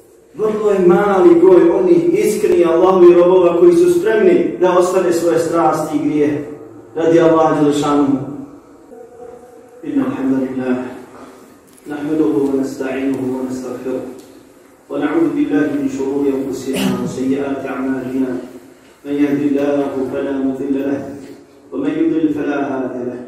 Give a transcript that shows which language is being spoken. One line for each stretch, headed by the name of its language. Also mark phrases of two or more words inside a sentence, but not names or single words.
Bosnian: Vrlo je mali broj onih iskrenih Allahovi robova koji su spremni da ostane svoje strasti i grije radi Allaha dželešanuhu.
Arabic: إن الحمد لله نحمده ونستعينه ونستغفره ونعوذ بالله من شرور أنفسنا وسيئات أعمالنا. من يهده الله فلا مضل له ومن يضلل فلا هادي له.